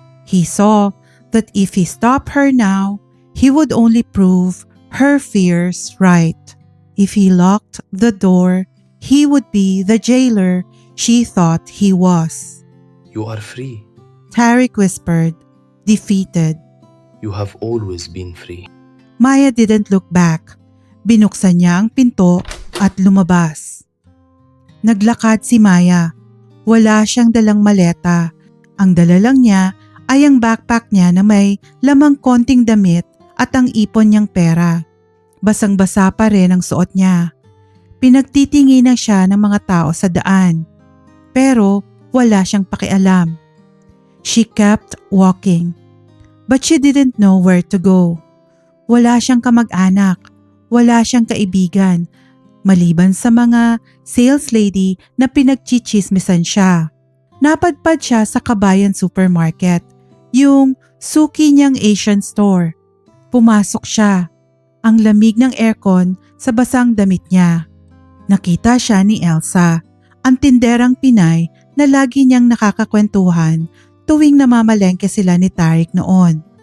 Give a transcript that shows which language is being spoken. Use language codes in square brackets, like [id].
[en] He saw that if he stopped her now, he would only prove her fears right. If he locked the door, he would be the jailer she thought he was. You are free. Tariq whispered, defeated. You have always been free. Maya didn't look back. [tl] Binuksan niya ang pinto at lumabas. Naglakad si Maya. Wala siyang dalang maleta. Ang dala lang niya ay ang backpack niya na may lamang konting damit at ang ipon niyang pera. Basang-basa pa rin ang suot niya. Pinagtitinginan siya ng mga tao sa daan. Pero wala siyang pakialam. [en] She kept walking. But she didn't know where to go. [tl] Wala siyang kamag-anak. Wala siyang kaibigan. Maliban sa mga sales lady na pinagchichismisan siya. Napadpad siya sa Kabayan Supermarket, yung suki niyang Asian store. Pumasok siya. Ang lamig ng aircon sa basang damit niya. Nakita siya ni Elsa, ang tinderang Pinay na lagi niyang nakakakwentuhan tuwing namamalengke sila ni Tariq noon.